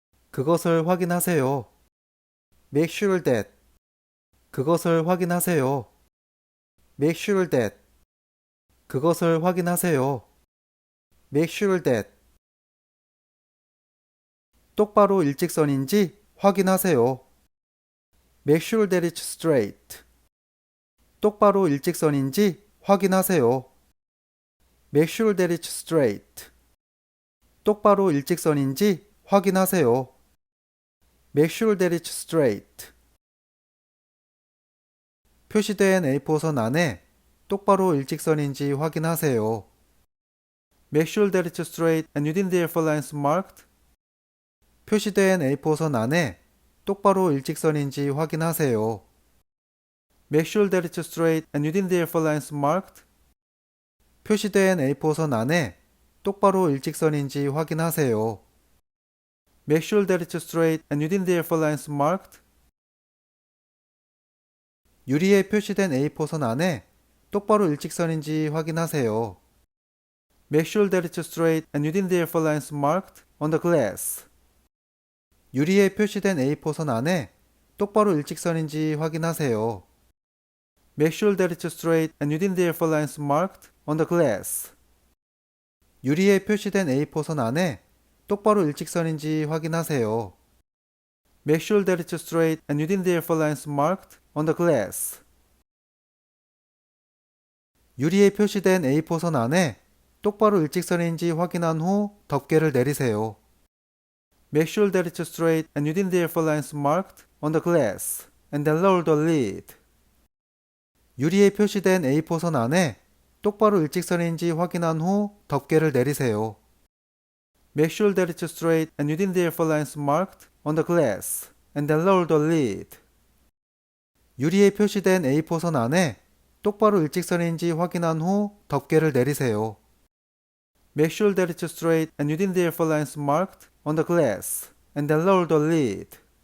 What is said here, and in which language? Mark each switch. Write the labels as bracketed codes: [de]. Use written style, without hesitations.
[ko] 그것을 확인하세요. [en] Make sure that. [ko] 그것을 확인하세요. [en] Make sure that. [ko] 그것을 확인하세요. [en] Make sure that. [ko] 똑바로 일직선인지 확인하세요. [en] Make sure that it's straight. [ko] 똑바로 일직선인지 확인하세요. [en] Make sure that it's straight. [ko] 똑바로 일직선인지 확인하세요. [en] Make sure that it's straight. [ko] 표시된 A4선 안에 똑바로 일직선인지 확인하세요. [en] Make sure that it's straight and within the A4 lines marked. [ko] 표시된 A4선 안에 똑바로 일직선인지 확인하세요. [en] Make sure that it's straight and within the A4 lines marked. [ko] 표시된 A4선 안에 똑바로 일직선인지 확인하세요. [en] Make sure that it's straight and within the A4 lines marked. [ko] 유리에 표시된 A4선 안에 똑바로 일직선인지 확인하세요. [en] Make sure that it's straight and within the A4 lines marked on the glass. [ko] 유리에 표시된 A4선 안에 똑바로 일직선인지 확인하세요. [en] Make sure that it's straight and within the A4 lines marked on the glass. [ko] 유리에 표시된 A4선 안에 똑바로 일직선인지 확인하세요. [en] Make sure that it's straight and within the A4 lines marked on the glass. [ko] 유리에 표시된 A4선 안에 똑바로 일직선인지 확인한 후 덮개를 내리세요. [en] Make sure that it's straight and within the A4 lines marked on the glass, and then lower the lid. [ko] 유리에 표시된 A4선 안에 똑바로 일직선인지 확인한 후 덮개를 내리세요. [en] Make sure that it's straight and within the A4 lines marked on the glass, and then lower the lid. [ko] 유리에 표시된 A4선 안에 똑바로 일직선인지 확인한 후 덮개를 내리세요. [en] Make sure that it's straight and within the A4 lines marked on the glass, and then lower the lid.